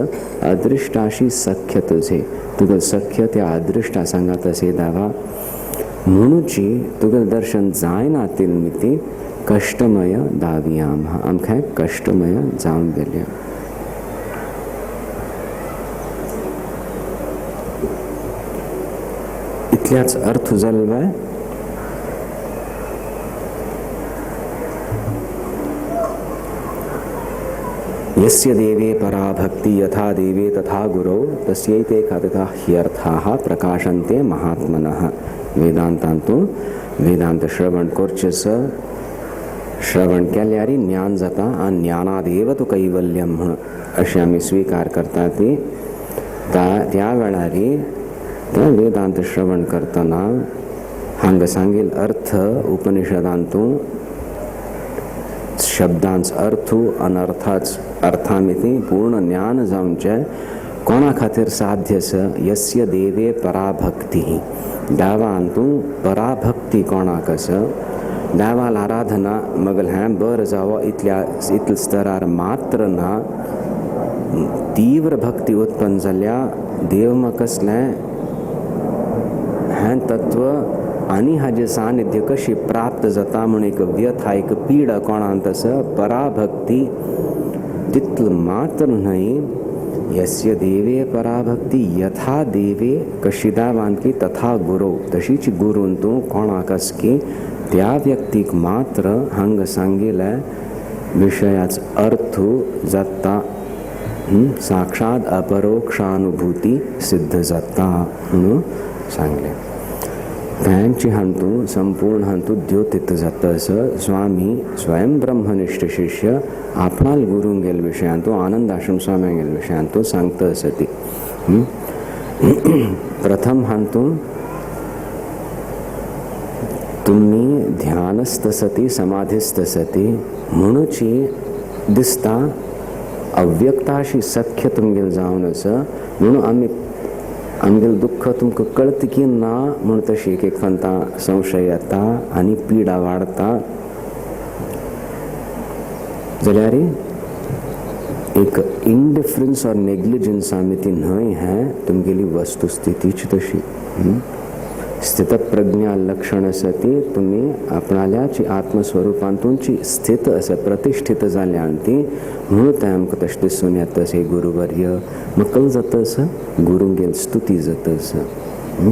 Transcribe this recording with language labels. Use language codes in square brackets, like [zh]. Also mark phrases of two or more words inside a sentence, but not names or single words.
[mr] अदृष्टाशी सख्य तुझे [kok] तुगल सख्य त्या अदृष्टा सांगात असे दावा म्हणूची तुगल दर्शन जायना तिलमिती कष्टमय दावी आमकां कष्टमय जावन गेल्या. इतल्याच अर्थ जाल्लो. [sa] यस्य देवे परा भक्ति यथा देवे तथा गुरौ तस्यैते कथका ह्यर्थाः प्रकाशन्ते महात्मनः. [kok] वेदांतांतू वेदांत श्रवण करचेस श्रवण केल्यारी ज्ञान जाता आणि ज्ञानादेव तू कैवल्यम म्हण अशें आमी स्वीकार करता ती त्या वेळारी त्या वेदांत श्रवण करतना हांगा सांगील अर्थ उपनिषदांतू शब्दांच अर्थू अनर्थाच अर्थामिती पूर्ण ज्ञान जावचे कोणा खातीर साध्य आसा. [sa] यस्य देवे पराभक्ती [kok] देवांतू पराभक्ती कोणाक आसा. देवाल आराधना मगल हें बरें जावो इतल्या स्तरार मात्र ना. तीव्र भक्ती उत्पन्न जाल्या देव म्हाका कसलें हें तत्व आणि हाजे सानिध्य कशी प्राप्त जाता म्हूण एक व्यथा एक पीडा कोणांत आसा. पराभक्ती तितल मात्र न्हय. [sa] यस्य देवे पराभक्ती यथा देवे [kok] कशी दावान की [sa] तथा गुरु [kok] तशीच गुरून तू कोणाक आस की त्या व्यक्तीक मात्र हांगा सांगिल्ल्या विशयाच अर्थ जाता साक्षात अपरोक्षानुभूती सिद्ध जाता म्हणून सांगले. त्यांची हांतू संपूर्ण हांतू द्योतीत जातं असं स्वामी स्वयं ब्रह्मनिष्ठ शिष्य आपणाल गुरुंगेल विषयांतू आनंद आश्रम स्वाम्यांगेल विषयांतू सांगतं असं ती. प्रथम हांतू तुम्ही ध्यानस्थ सती समाधिस्थ सती म्हणूची दिसता अव्यक्ताशी सख्य तुमगेल जाऊन असं म्हणून आमगेल दुःख तुमकां कळत की ना म्हण तशी एक एक फंता संशय येता आनी पिडा वाडता जाल्यार एक इंडिफरन्स और नेग्लिजन्स आमी ती न्हय है तुमगेली वस्तुस्थितीच तशी. स्थितप्रज्ञा लक्षण सती तुम्ही आपणाल्याची आत्मस्वरूपांतूंची स्थित असं प्रतिष्ठित जाल्यान ती म्हणून तें आमकां तशें दिसून येता हे गुरुवर्य मकल जाता असं गुरुंगेल स्तुती जाता असं.